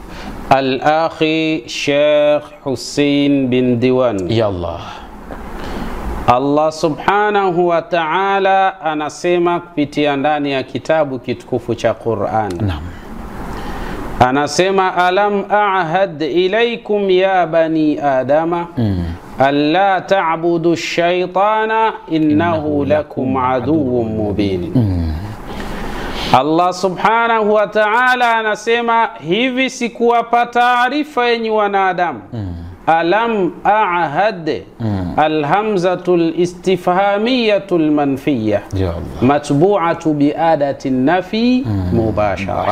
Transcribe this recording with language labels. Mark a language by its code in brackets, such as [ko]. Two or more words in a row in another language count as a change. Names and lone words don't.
[ar] Al-akhi Sheikh Hussein bin Diwan. يا الله. الله سبحانه وتعالى [sw] anasema kupitia ndani ya kitabu kitukufu cha Qur'an. Naam. [ar] Anasema ألم أعهد إليكم يا بني آدم أن لا تعبدوا الشيطان إنه لكم عدو مبين. الله سبحانه وتعالى [sw] anasema hivi sikuwapa taarifa yenye wanadamu. [ar] ألم أعهد الهمزة الاستفهامية المنفية متبوعة بأداة نفي مباشرة.